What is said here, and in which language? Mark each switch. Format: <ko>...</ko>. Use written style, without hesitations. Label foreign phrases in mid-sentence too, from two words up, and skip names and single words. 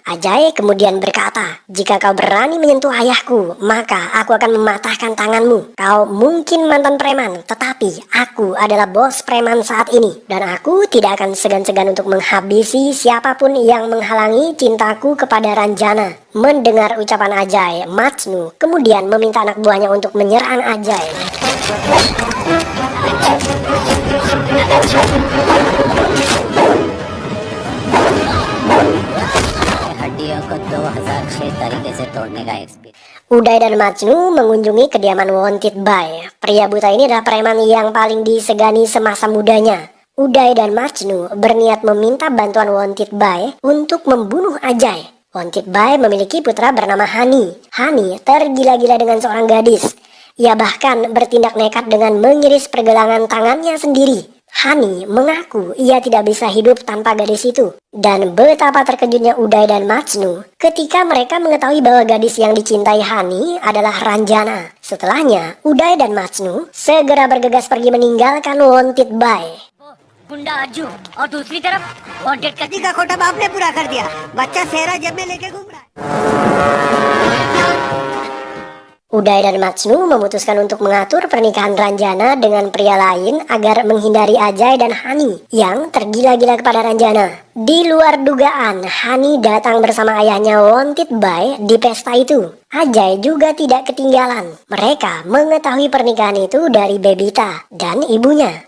<id>Ajay kemudian berkata, "Jika kau berani menyentuh ayahku, maka aku akan mematahkan tanganmu. Kau mungkin mantan preman, tetapi aku adalah bos preman saat ini. Dan aku tidak akan segan-segan untuk menghabisi siapapun yang menghalangi cintaku kepada Ranjana." Mendengar ucapan Ajay, Matsnu kemudian meminta anak buahnya untuk menyerang Ajay.</id> <hi>हड्डियों को 2006 तरीके से तोड़ने का एक्सपीरियंस।</hi> <id>Uday dan Matsnu mengunjungi kediaman Wontit Bai. Pria buta ini adalah preman yang paling disegani semasa mudanya. Uday dan Matsnu berniat meminta bantuan Wontit Bai untuk membunuh Ajay. Wontit Bai memiliki putra bernama Hani. Hani tergila-gila dengan seorang gadis. Ia bahkan bertindak nekat dengan mengiris pergelangan tangannya sendiri. Hani mengaku ia tidak bisa hidup tanpa gadis itu. Dan betapa terkejutnya Uday dan Matsnu ketika mereka mengetahui bahwa gadis yang dicintai Hani adalah Ranjana. Setelahnya, Uday dan Matsnu segera bergegas pergi meninggalkan Wontit Bai.</id> <hi>गुंडा अज्जू और दूसरी तरफ वांटेड का जी का खोटा बाप ने पूरा कर दिया। बच्चा सेहरा जब में लेके घूम रहा है।</hi> <id>Uday dan Matsnu memutuskan untuk mengatur pernikahan Ranjana dengan pria lain agar menghindari Ajay dan Hani yang tergila-gila kepada Ranjana. Di luar dugaan, Hani datang bersama ayahnya Wontit Bai di pesta itu. Ajay juga tidak ketinggalan. Mereka mengetahui pernikahan itu dari Bebita dan ibunya.</id>